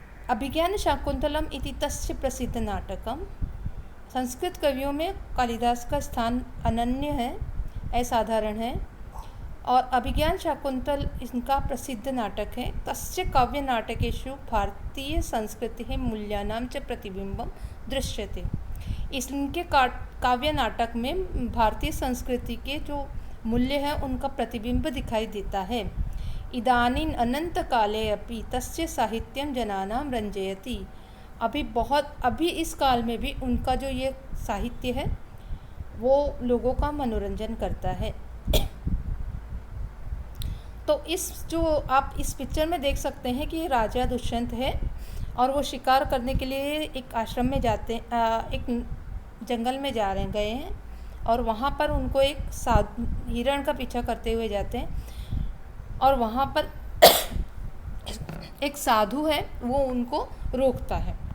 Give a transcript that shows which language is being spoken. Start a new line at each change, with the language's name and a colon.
Sanskrit: अभिज्ञानशाकुन्तलम् इति तस्य प्रसिद्ध नाटकम्।
Hindi: संस्कृत कवियों में कालिदास का स्थान अनन्य है, असाधारण है। और अभिज्ञान शाकुंतल इनका प्रसिद्ध नाटक है।
Sanskrit: तस्य काव्य नाटकेषु भारतीय संस्कृति मूल्यानां च प्रतिबिंबं दृश्यते।
Hindi: इनके काव्य नाटक में भारतीय संस्कृति के जो मूल्य है उनका प्रतिबिंब दिखाई देता है।
Sanskrit: इदानीं अनंत काले अपि तस्य साहित्यं जनानां रंजयति।
Hindi: अभी इस काल में भी उनका जो ये साहित्य है वो लोगों का मनोरंजन करता है। तो जो आप इस पिक्चर में देख सकते हैं कि राजा दुष्यंत है और वो शिकार करने के लिए एक आश्रम में जाते एक जंगल में गए हैं और वहाँ पर उनको एक हिरण का पीछा करते हुए जाते हैं और वहाँ पर एक साधु है वो उनको रोकता है।